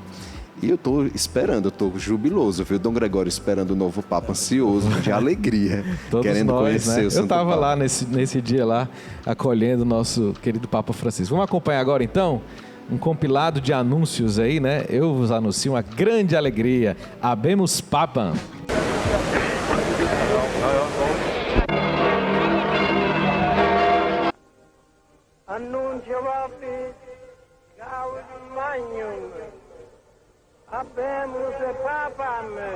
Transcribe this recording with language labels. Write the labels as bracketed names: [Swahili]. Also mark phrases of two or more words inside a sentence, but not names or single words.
[Portuguese] E eu estou esperando, eu estou jubiloso, viu? Dom Gregório esperando o novo Papa, ansioso, de alegria, querendo conhecer, né, o Santo Padre. Eu estava lá nesse dia lá, acolhendo o nosso querido Papa Francisco. Vamos acompanhar agora, então, um compilado de anúncios aí, né? Eu vos anuncio uma grande alegria. [Latin] Habemus Papam. Annuncio vobis Gaudium Magnum. Habemus Papam.